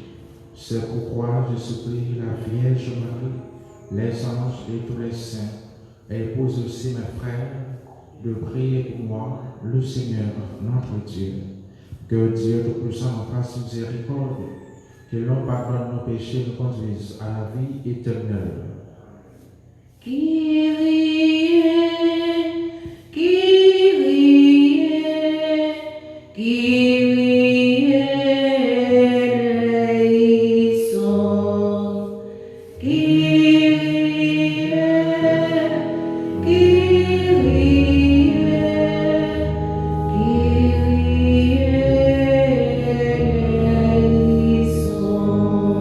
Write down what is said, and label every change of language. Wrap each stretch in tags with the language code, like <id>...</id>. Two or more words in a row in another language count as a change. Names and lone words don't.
<fr>C'est pourquoi je supplie la Vierge Marie, les anges et tous les saints, et épouse aussi mes frères, de prier pour moi, le Seigneur, notre Dieu. Que Dieu Tout-Puissant nous fasse miséricorde, que l'on pardonne nos péchés et nous conduise à la vie éternelle.</fr> <el>Kyrie, Kyrie, Kyrie eleison. Kyrie, Kyrie, Kyrie eleison.</el>